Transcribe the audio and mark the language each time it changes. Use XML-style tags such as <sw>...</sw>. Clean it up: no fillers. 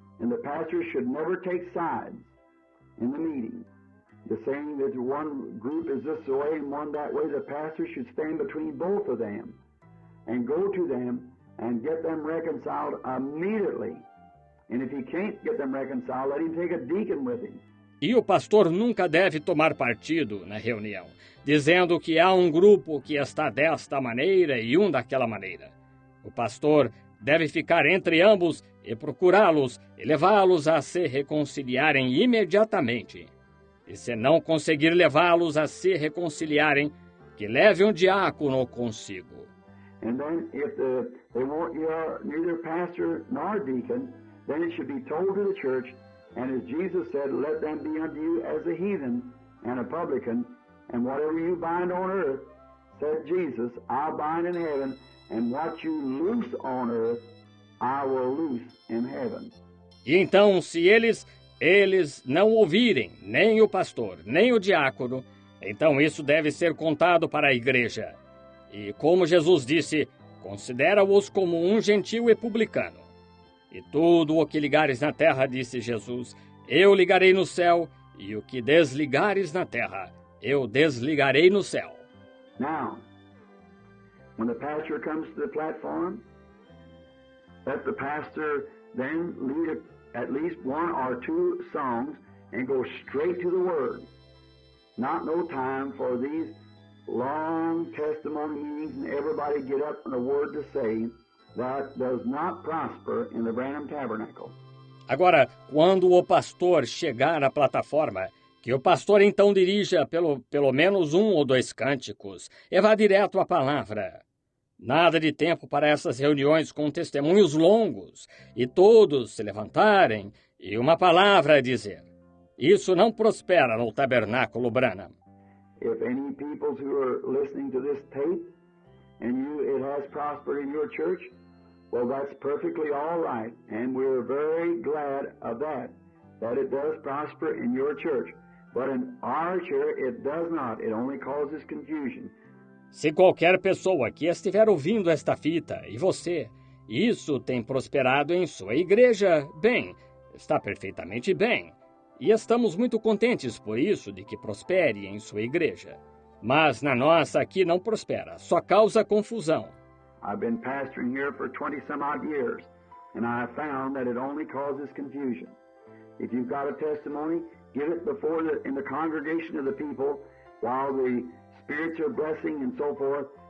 <en>And the pastor should never take sides in the meeting. The saying that one group is this way and one that way, the pastor should stand between both of them and go to them and get them reconciled immediately. And if he can't get them reconciled, let him take a deacon with him.</en> <pt>E o pastor nunca deve tomar partido na reunião, dizendo que há um grupo que está desta maneira e um daquela maneira. O pastor deve ficar entre ambos e procurá-los e levá-los a se reconciliarem imediatamente. E se não conseguir levá-los a se reconciliarem, que leve um diácono consigo.</pt> <en>And then if they won't neither pastor nor deacon, then it should be told to the church, and as Jesus said, let them be unto you as a heathen and a publican, and whatever you bind on earth, said Jesus, I'll bind in heaven, and what you loose on earth, I will loose in heaven.</en> <pt>E então, se eles não ouvirem nem o pastor, nem o diácono, então isso deve ser contado para a igreja. E como Jesus disse, considera-os como um gentil e publicano. E tudo o que ligares na terra, disse Jesus, eu ligarei no céu, e o que desligares na terra, eu desligarei no céu.</pt> <en>Now, when the pastor comes to the platform, let the pastor then lead at least one or two songs and go straight to the Word. not no time for these long testimony meetings and everybody get up and a word to say that does not prosper in the Branham Tabernacle.</en> <pt>Agora, quando o pastor chegar à plataforma, que o pastor então dirija pelo menos 1 ou 2 cânticos e vá direto à palavra. Nada de tempo para essas reuniões com testemunhos longos e todos se levantarem e uma palavra a dizer. Isso não prospera no tabernáculo Branham.</pt> <en>If any people who are listening to this tape and it has prospered in your church, well, that's perfectly all right, and we're very glad of that it does prosper in your church. But in our church, it does not. It only causes confusion.</en> <pt>Se qualquer pessoa que estiver ouvindo esta fita, e você, isso tem prosperado em sua igreja, bem, está perfeitamente bem. E estamos muito contentes por isso, de que prospere em sua igreja. Mas na nossa aqui não prospera, só causa confusão.</pt> <en>I've been pastoring here for 20-some-odd years, and I have found that it only causes confusion. If you've got a testimony, give it in the congregation of the people while the spirits are blessing and so forth.</en>